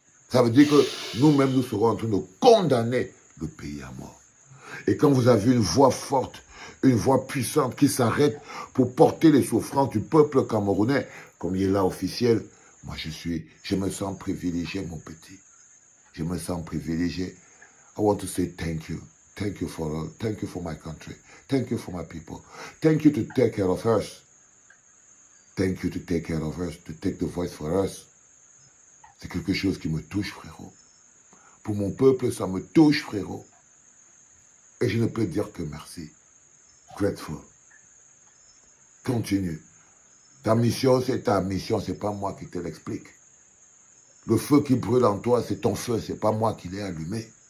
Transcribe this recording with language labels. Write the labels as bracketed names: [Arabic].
[French] Ça veut dire que nous-mêmes, nous serons en train de condamner le pays à mort. Et quand vous avez une voix forte, une voix puissante qui s'arrête pour porter les souffrances du peuple camerounais, comme il est là officiel, moi je me sens privilégié, mon petit. Je me sens privilégié. [English] I want to say thank you. Thank you for all. Thank you for my country. Thank you for my people. Thank you to take care of us. Thank you to take care of us, to take the voice for us. [French] C'est quelque chose qui me touche, frérot. Pour mon peuple, ça me touche, frérot. Et je ne peux dire que merci. Grateful. Continue. Ta mission, c'est ta mission, c'est pas moi qui te l'explique. Le feu qui brûle en toi, c'est ton feu, c'est pas moi qui l'ai allumé.